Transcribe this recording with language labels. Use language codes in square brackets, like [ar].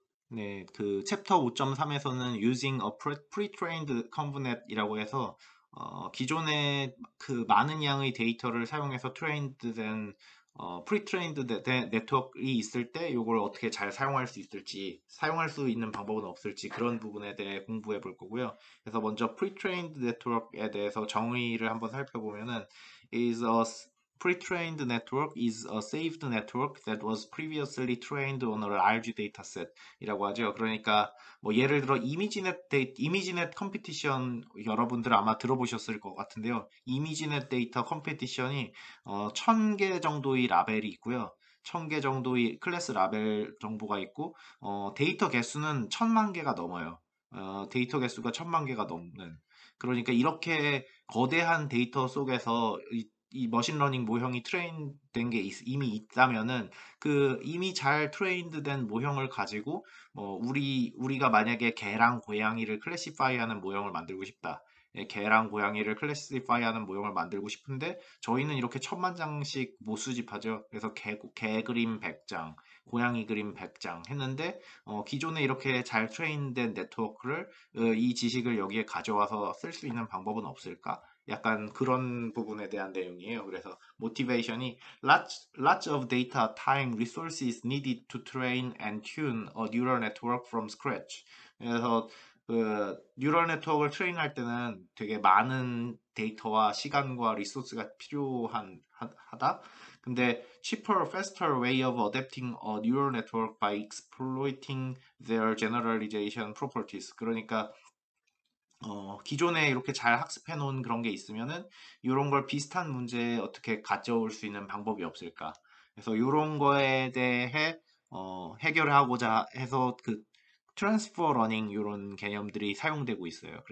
[ko] 네, 그 챕터 5.3에서는 [en] using a pre-trained convnet [ko] 이라고 해서 기존에 그 많은 양의 데이터를 사용해서 트레인드된 pre-trained 네트워크가 있을 때 이걸 어떻게 잘 사용할 수 있을지, 사용할 수 있는 방법은 없을지 그런 부분에 대해 공부해 볼 거고요. 그래서 먼저 pre-trained 네트워크에 대해서 정의를 한번 살펴보면은 [en] is a pre-trained network is a saved network that was previously trained on a large dataset [ko] 이라고 하죠. 그러니까 뭐 예를 들어 이미지넷 컴피티션 여러분들 아마 들어보셨을 것 같은데요. 이미지넷 데이터 컴피티션이 1000개 정도의 라벨이 있고요. 1000개 정도의 클래스 라벨 정보가 있고 데이터 개수는 1000만 개가 넘어요. 데이터 개수가 1000만 개가 넘는 그러니까 이렇게 거대한 데이터 속에서 이 머신러닝 모형이 트레인된 게 이미 있다면은 그 이미 잘 트레인드된 모형을 가지고 우리가 만약에 개랑 고양이를 클래시파이하는 모형을 만들고 싶다. 예, 개랑 고양이를 클래시파이하는 모형을 만들고 싶은데 저희는 이렇게 천만 장씩 못 수집하죠. 그래서 개 그림 100장, 고양이 그림 100장 했는데 기존에 이렇게 잘 트레인된 네트워크를 이 지식을 여기에 가져와서 쓸 수 있는 방법은 없을까? 약간 그런 부분에 대한 내용이에요. 그래서 모티베이션이 [en] lots of data, time, resources needed to train and tune a neural network from scratch. [ko] 그래서 그 뉴럴 네트워크를 트레인할 때는 되게 많은 데이터와 시간과 리소스가 필요한 하다. 근데 [en] cheaper, faster way of adapting a neural network by exploiting their generalization properties. [ko] 그러니까 기존에 이렇게 잘 학습해 놓은 그런 게 있으면은 이런 걸 비슷한 문제에 어떻게 가져올 수 있는 방법이 없을까? 그래서 이런 거에 대해 해결하고자 해서 그 트랜스퍼 러닝 이런 개념들이 사용되고 있어요.